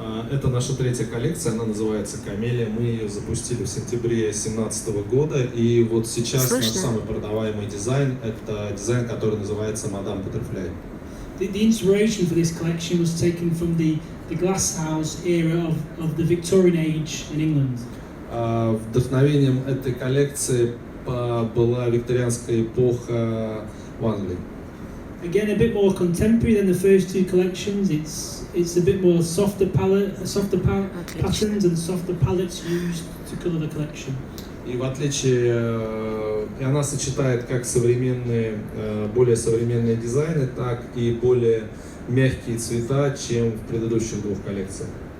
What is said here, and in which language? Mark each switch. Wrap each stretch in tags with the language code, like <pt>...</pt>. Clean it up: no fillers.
<ru>Это наша третья коллекция, она называется «Камелия». Мы ее запустили в сентябре 2017 года, и вот сейчас наш самый продаваемый дизайн – это дизайн, который называется «Мадам Butterfly».</ru> <en>The inspiration for this collection was taken from the glasshouse era of the Victorian age in England.</en> <ru>Вдохновением этой коллекции была викторианская эпоха в Англии.</ru> <en>Again, a bit more contemporary than the first two collections. It's a bit more softer patterns and softer palettes used to colour the collection.</en> <ru>И в отличие, и она сочетает как современные, более современные дизайны, так и более мягкие цвета, чем в предыдущих двух коллекциях.</ru>